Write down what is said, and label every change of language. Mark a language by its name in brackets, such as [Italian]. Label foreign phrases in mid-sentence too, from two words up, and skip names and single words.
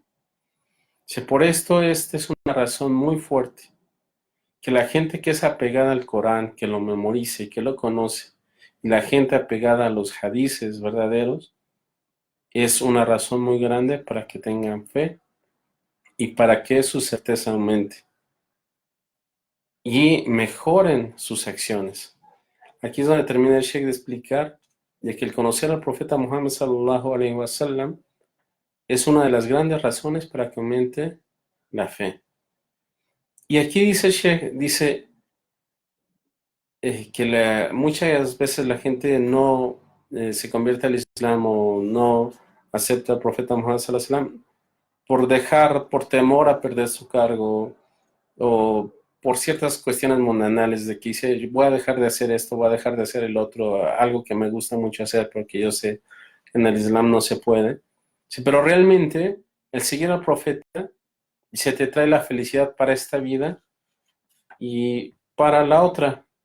[Spanish] Dice, por esto esta es una razón muy fuerte, que la gente que es apegada al Corán, que lo memorice y que lo conoce, y la gente apegada a los hadices verdaderos, es una razón muy grande para que tengan fe y para que su certeza aumente y mejoren sus acciones. Aquí es donde termina el Sheikh de explicar de que el conocer al profeta Muhammad [Arabic] صلى الله عليه وسلم [Spanish] es una de las grandes razones para que aumente la fe. Y aquí dice el Sheikh, dice que muchas veces la gente no se convierte al Islam o no acepta al profeta Muhammad [Arabic] صلى الله عليه وسلم [Spanish] por temor a perder su cargo o por ciertas cuestiones mundanales de que dice, voy a dejar de hacer esto, voy a dejar de hacer el otro, algo que me gusta mucho hacer porque yo sé que en el Islam no se puede. Sí, pero realmente el seguir al profeta se te trae la felicidad para esta vida y para la otra.